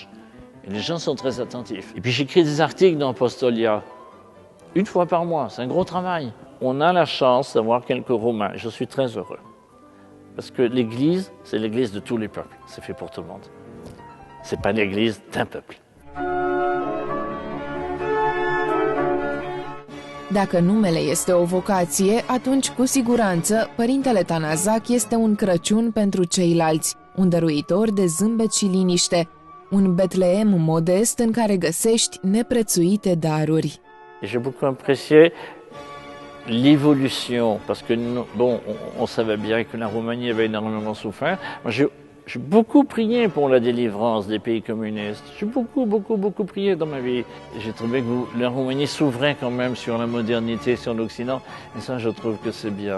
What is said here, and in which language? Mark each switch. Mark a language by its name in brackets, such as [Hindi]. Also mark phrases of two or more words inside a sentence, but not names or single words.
[French] Et les gens sont très attentifs. Et puis j'écris des articles dans Apostolia, 1 fois par mois, c'est un gros travail. On a la chance d'avoir quelques Roumains, et je suis très heureux. Parce que l'Église, c'est l'Église de tous les peuples, c'est fait pour tout le monde. C'est pas l'Église d'un peuple. [Romanian] Dacă numele este o vocație, atunci cu siguranță Părintele Tanazac este un Crăciun pentru ceilalți, un dăruitor de zâmbet și liniște, un Betleem modest în care găsești neprețuite daruri. [French] J'ai beaucoup apprécié l'évolution, parce que on savait bien que la Roumanie avait énormément souffert. Moi, j'ai beaucoup prié pour la délivrance des pays communistes. J'ai beaucoup prié dans ma vie. J'ai trouvé que la Roumanie s'ouvrait quand même sur la modernité, sur l'Occident, et ça, je trouve que c'est bien.